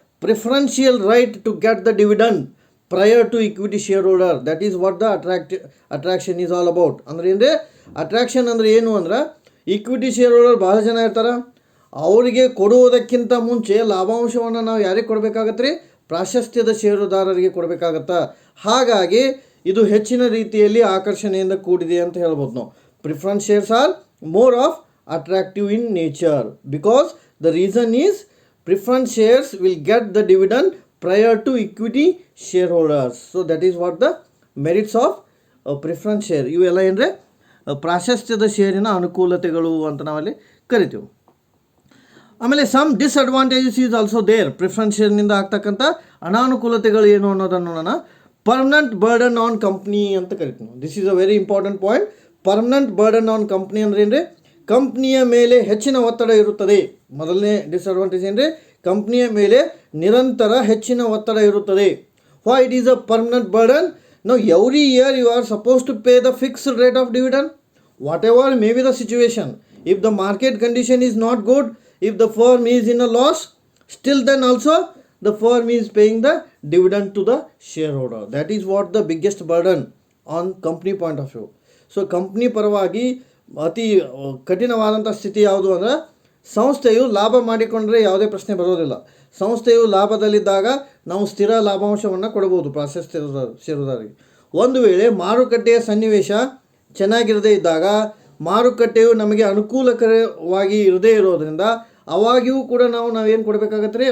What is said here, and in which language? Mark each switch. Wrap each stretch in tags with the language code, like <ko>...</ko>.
<en>Preferential right to get the dividend prior to equity shareholder. That is what the attraction is all about.</en> <kn>ಅಂದರೆ ಅಂದರೆ attraction ಅಂದರೆ ಏನು ಅಂದ್ರೆ, equity share holder ಭಾಳ ಜನ ಇರ್ತಾರೆ, ಅವರಿಗೆ ಕೊಡುವುದಕ್ಕಿಂತ ಮುಂಚೆ ಲಾಭಾಂಶವನ್ನು ನಾವು ಯಾರಿಗೆ ಕೊಡಬೇಕಾಗತ್ತೆ ರೀ? ಪ್ರಾಶಸ್ತ್ಯದ ಷೇರುದಾರರಿಗೆ ಕೊಡಬೇಕಾಗತ್ತಾ. ಹಾಗಾಗಿ ಇದು ಹೆಚ್ಚಿನ ರೀತಿಯಲ್ಲಿ ಆಕರ್ಷಣೆಯಿಂದ ಕೂಡಿದೆ ಅಂತ ಹೇಳ್ಬೋದು ನಾವು.</kn> <en>Preference shares are more of attractive in nature because the reason is preference shares will get the dividend prior to equity shareholders. So that is what the merits of preference share.</en> <kn>ಇವೆಲ್ಲ ಏನಂದರೆ ಪ್ರಾಶಸ್ತ್ಯದ ಷೇರಿನ ಅನುಕೂಲತೆಗಳು ಅಂತ ನಾವಲ್ಲಿ ಕರಿತೀವಿ. ಆಮೇಲೆ</kn> <en>Some disadvantages is also there.</en> <kn>Preference ಶೇರ್ನಿಂದ ಆಗ್ತಕ್ಕಂಥ ಅನಾನುಕೂಲತೆಗಳು ಏನು ಅನ್ನೋದನ್ನು ನೋಡೋಣ.</kn> <en>permanent burden on company</en> <kn>ಅಂತ ಕರಿತೀವಿ.</kn> <en>This is a very important point. Permanent burden on company</en> <kn>ಅಂದರೆ ಏನ್ರಿ? ಕಂಪ್ನಿಯ ಮೇಲೆ ಹೆಚ್ಚಿನ ಒತ್ತಡ ಇರುತ್ತದೆ. ಮೊದಲನೇ ಡಿಸ್ಅಡ್ವಾಂಟೇಜ್ ಏನ್ರಿ? ಕಂಪ್ನಿಯ ಮೇಲೆ ನಿರಂತರ ಹೆಚ್ಚಿನ ಒತ್ತಡ ಇರುತ್ತದೆ.</kn> <en>Why it is a permanent burden? No every year you are suppose to pay the fixed rate of dividend whatever may be the situation. If the market condition is not good, if the firm is in a loss, still then also the firm is paying the dividend to the shareholder. That is what the biggest burden on company point of view.</en> <kn>So company ಪರವಾಗಿ ಅತಿ ಕಠಿಣವಾದಂಥ ಸ್ಥಿತಿ ಯಾವುದು ಅಂದರೆ, ಸಂಸ್ಥೆಯು ಲಾಭ ಮಾಡಿಕೊಂಡ್ರೆ ಯಾವುದೇ ಪ್ರಶ್ನೆ ಬರೋದಿಲ್ಲ. ಸಂಸ್ಥೆಯು ಲಾಭದಲ್ಲಿದ್ದಾಗ ನಾವು ಸ್ಥಿರ ಲಾಭಾಂಶವನ್ನು ಕೊಡ್ಬೋದು ಪ್ರಾಶಸ್ತ್ಯ ಷೇರುದಾರರಿಗೆ. ಒಂದು ವೇಳೆ ಮಾರುಕಟ್ಟೆಯ ಸನ್ನಿವೇಶ ಚೆನ್ನಾಗಿರದೇ ಇದ್ದಾಗ, ಮಾರುಕಟ್ಟೆಯು ನಮಗೆ ಅನುಕೂಲಕರವಾಗಿ ಇರದೇ ಇರೋದರಿಂದ ಅವಾಗಿಯೂ ಕೂಡ ನಾವೇನು ಕೊಡಬೇಕಾಗತ್ತೆ ರೀ?</kn>